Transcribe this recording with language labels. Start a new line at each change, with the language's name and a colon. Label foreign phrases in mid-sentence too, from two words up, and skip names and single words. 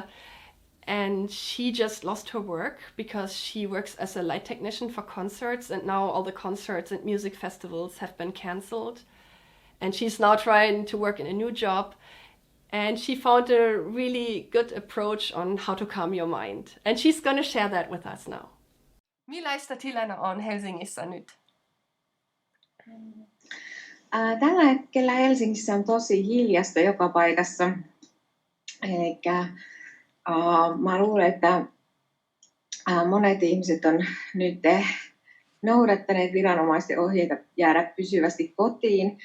English: And she just lost her work because she works as a light technician for concerts. And now all the concerts and music festivals have been cancelled. And she's now trying to work in a new job. And she found a really good approach on how to calm your mind. And she's going to share that with us now.
Finnish: Millaista tilanne on Helsingissä nyt? Tällä hetkellä Helsingissä on tosi hiljasta joka paikassa. Elikkä mä luulen, että monet ihmiset on nyt noudattaneet viranomaisten ohjeita jäädä pysyvästi kotiin.